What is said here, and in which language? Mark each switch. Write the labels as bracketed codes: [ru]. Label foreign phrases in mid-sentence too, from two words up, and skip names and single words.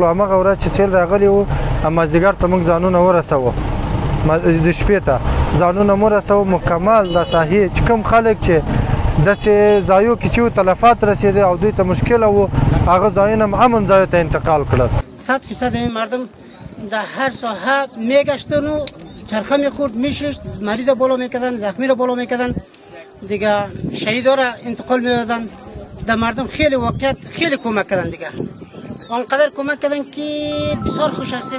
[ps] همغه ورځ چې سیل راغلی وو مازدیګر ته موږ ځانونه ورسوو، د شپې ته ځانونه مو رسوو. مکمل د ساحې چې کوم خلک چې داسې ځایو کې چې تلفات رسیده او دوی ته مشکل و هغه ځایونه هم امن ځایو ته انتقال کړل. [fa] 100% مردم در هر ساحه میگشتن و چرخه میخورد، میشست، مریض بالا میکردن، زخمی را بالا میکردن، دیگه شهیدا را انتقال میدادن. در مردم خیلی واقعیت خیلی کمک کردن، دیگه آنقدر کمک کردن که بسیار خوش هستیم.